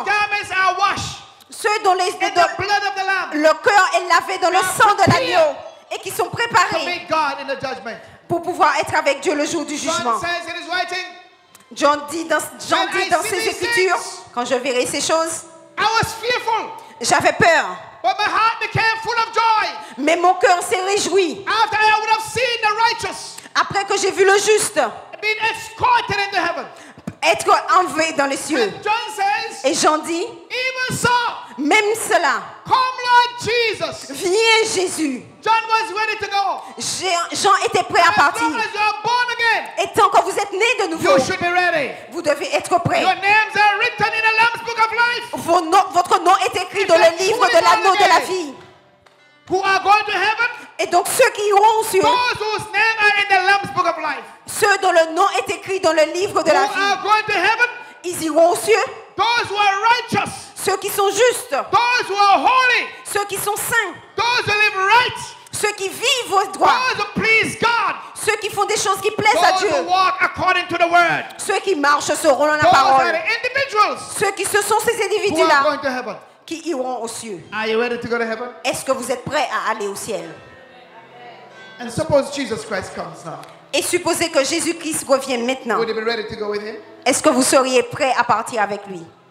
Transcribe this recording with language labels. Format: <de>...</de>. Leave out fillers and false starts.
<en>whose garments are washed</en> <fr>ceux dont</fr> <en>in the blood of the Lamb,</en> <fr>le cœur est lavé dans le</fr> <en>are</en> <fr>sang de</fr> <en>prepared</en> <fr>l'agneau et qui sont</fr> <en>to</en> <fr>préparés</fr> <en>meet God in the judgment.</en> <fr>pour pouvoir être avec Dieu le jour du jugement.</fr> <en>John says in his writing,</en> <fr>John dit dans</fr> <en>I see</en> <fr>ses</fr> <en>these</en> <fr>Écritures,</fr> <en>things,</en> <fr>quand je verrai ces choses,</fr> <en>I was fearful,</en> <fr>j'avais peur,</fr> <en>but my heart became full of joy</en> <fr>mais mon cœur s'est réjoui</fr> <en>after I would have seen the righteous</en> <fr>après que j'ai vu le juste</fr> <en>being escorted into heaven.</en> <fr>être enlevé dans les cieux.</fr> <en>And John says,</en> <fr>Et Jean dit,</fr> <en>even so,</en> <fr>même cela,</fr> <en>come Lord Jesus.</en> <fr>viens Jésus.</fr> <en>John was ready to go.</en> <fr>Jean était prêt à</fr> <en>As</en> <fr>partir.</fr> <en>long as you are born again,</en> <fr>Et tant que vous êtes nés de nouveau,</fr> <en>you should be ready.</en> <fr>vous devez être prêts.</fr> <en>Your names are written in the Lamb's Book of Life.</en> <fr>Votre nom est écrit dans le livre de l'anneau de la vie.</fr> <en>Who are going to heaven?</en> <fr>Et donc ceux qui iront aux cieux,</fr> <en>Those whose names are in the Lamb's Book of Life.</en> <fr>ceux dont le nom est écrit dans le livre de</fr> <en>Who</en> <fr>la</fr> <en>are</en> <fr>vie,</fr> <en>going to heaven?</en> <fr>ils iront aux cieux.</fr> <en>Those who are righteous.</en> <fr>Ceux qui sont justes,</fr> <en>Those who are holy.</en> <fr>ceux qui sont saints,</fr> <en>Those who live right.</en> <fr>ceux qui vivent au droit,</fr> <en>Those who please God.</en> <fr>ceux qui font des choses qui plaisent à</fr> <en>Those</en> <fr>Dieu,</fr> <en>who walk according to the word.</en> <fr>ceux qui marchent selon la</fr> <en>Those are</en> <fr>parole,</fr> <en>the individuals</en> <fr>ceux qui ce sont ces</fr> <en>who are</en> <fr>individus-là</fr> <en>going to heaven.</en> <fr>qui iront aux cieux.</fr> <en>Are you ready to go to heaven?</en> <fr>Est-ce que vous êtes prêts à aller au ciel?</fr> <en>And suppose Jesus Christ comes now.</en> <fr>Et supposez que Jésus-Christ revienne maintenant.</fr> <en>Would you be ready to go with him?</en> <fr>Est-ce que vous seriez prêts à partir avec lui?</fr>